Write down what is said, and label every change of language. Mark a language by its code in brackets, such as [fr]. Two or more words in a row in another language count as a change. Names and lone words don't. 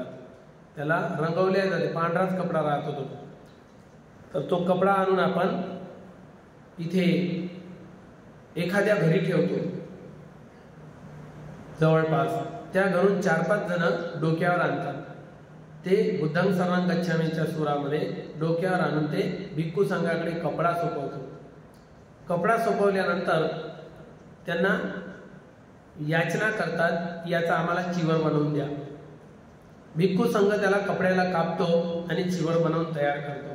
[mr] त्याला रंगवल्या जाते, पांढराच कपडा राहतो तो. तर तो कपडा आणून आपण इथे एखाद्या घरी ठेवतो जवळपास. त्या घरून 4-5 जण डोक्यावर आणतात. ते [pi] बुद्धं शरणं गच्छामीच्या [mr] सुरामध्ये डोक्यावर आणून ते भिक्खू संघाकडे कपडा सोपवतो. कपडा सोपवल्यानंतर त्यांना याचना करतात की याचा आम्हाला चिवर बनवून द्या. भिक्खू संघ त्याला कपड्याला कापतो आणि चिवर बनवून तयार करतो.